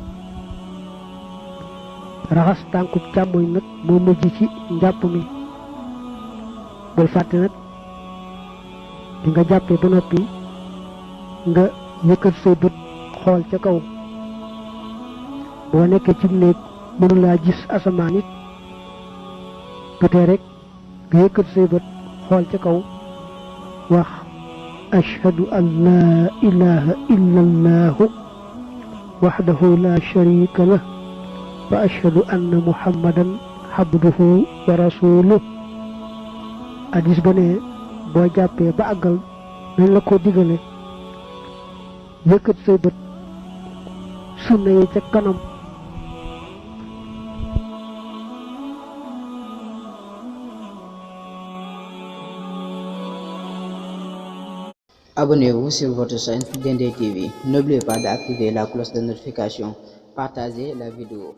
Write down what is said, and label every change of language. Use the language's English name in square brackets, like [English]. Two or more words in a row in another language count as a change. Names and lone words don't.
[Wolof] raxas tànkub càmmoñ nag moo mujj ci njàpp mi bul fàtte nag di nga jàppee ba noppi nga yëkkat say bët xool ca kaw boo nekkee ci néeg mënulaa gis asamaan it bu tee rek nga yëkkat say bët xool ca kaw wax [Arabic] أشهد أن لا إله إلا الله وحده لا شريك له وأشهد أن محمدا عبده ورسوله. [Wolof] hadis ba ne boo jàppee ba àggal nañ la ko digale yëkkat say bët sunna yi ca kanam. [French] Abonnez-vous sur votre chaîne Dendey TV. N'oubliez pas d'activer la cloche de notification. Partagez la vidéo.